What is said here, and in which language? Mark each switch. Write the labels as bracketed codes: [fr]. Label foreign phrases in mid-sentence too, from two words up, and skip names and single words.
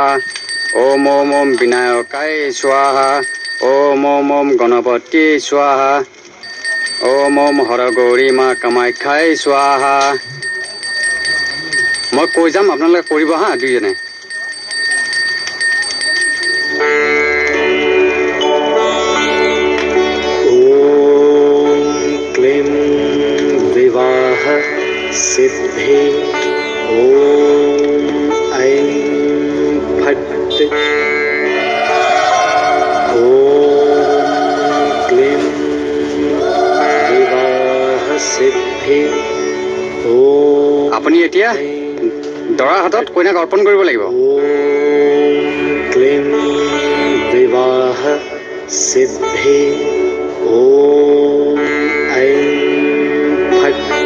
[sa] ओम ओम ओम विनायकाय स्वाहा। ओम ओम ओम गणपति स्वाहा। ओम ओम हरगौरी माँ कामाख्याय स्वाहा। [as] मैं কৈ যাম আপোনালোকে কৰিব হা দুইজনে। [sa] ओम क्लीं विवाह सिद्धे। ओम ऐं फट्। ओम क्लीं विवाह सिद्धे। ओम [as] আপুনি এতিয়া দৰা হাতত কইনাক অৰ্পণ কৰিব লাগিব। [sa] ओम क्लीं विवाह सिद्धे। ओम ऐं फट्।